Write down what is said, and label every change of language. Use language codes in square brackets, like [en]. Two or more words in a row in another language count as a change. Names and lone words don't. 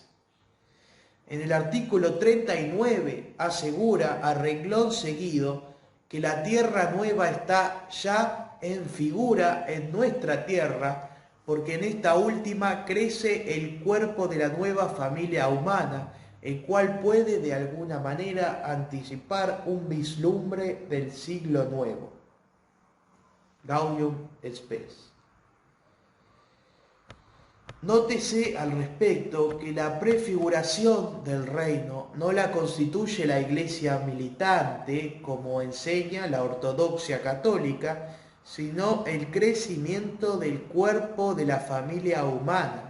[es] En el artículo 39 asegura a renglón seguido que la tierra nueva está ya en figura en nuestra tierra, porque en esta última crece el cuerpo de la nueva familia humana, el cual puede de alguna manera anticipar un vislumbre del siglo nuevo. Gaudium et Spes. Nótese al respecto que la prefiguración del reino no la constituye la Iglesia militante, como enseña la ortodoxia católica, sino el crecimiento del cuerpo de la familia humana.